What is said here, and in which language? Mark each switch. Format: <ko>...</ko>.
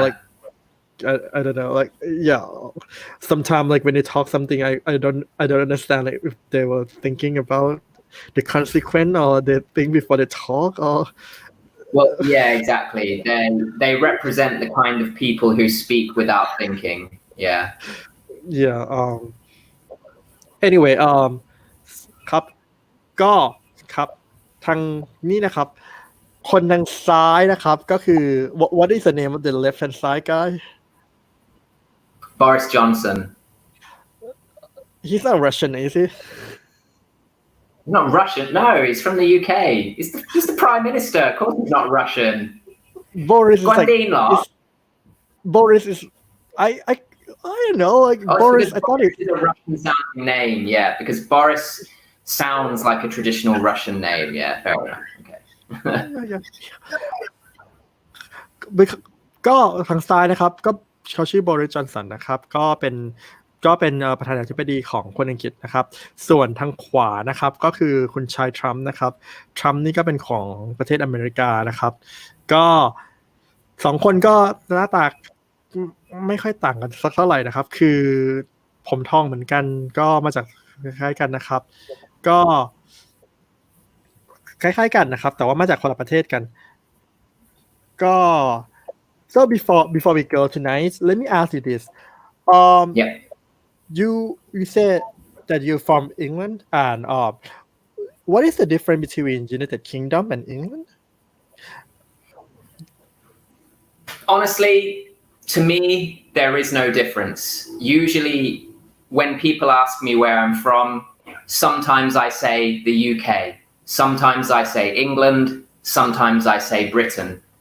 <en>like I don't know, like yeah. Sometimes like when they talk something, I don't understand like if they were thinking about the consequence or they think before they talk or Well, yeah, exactly. They represent the kind of people who speak without thinking. Yeah. yeah.</en> <th>Anyway ครับก็ครับทางนี้นะครับคนทางซ้ายนะครับก็คือ</th> <en>what is the name of the left hand side guy? Boris Johnson. He's not Russian, is he? Not Russian. No, he's from the UK. He's the Prime Minister. Of course he's not Russian. Boris is like Guandino. Boris is I don't know, like Oh, it's Boris. because I thought Boris is a Russian sounding name. Yeah, because Boris sounds like a traditional Russian name. Yeah, fair enough. Okay. yeah.</en> <th>ก็ทางซ้ายนะครับก็เขาชื่อบริสจอนสันนะครับก็เป็นประธานาธิบดีของคนอังกฤษนะครับส่วนทางขวานะครับก็คือคุณชายทรัมป์นะครับทรัมป์นี่ก็เป็นของประเทศอเมริกานะครับก็สองคนก็หน้าตา ไม่ค่อยต่างกันสักเท่าไหร่นะครับคือผมทองเหมือนกันก็มาจากคล้ายๆกันนะครับก็คล้ายๆกันนะครับแต่ว่ามาจากคนละประเทศกันก็</th> <en>so before we go tonight let me ask you this Yeah. you said that you're from England and what is the difference between United Kingdom and England? Honestly, to me, there is no difference. Usually, when people ask me where I'm from, sometimes I say the UK, sometimes I say England, sometimes I say Britain.</en>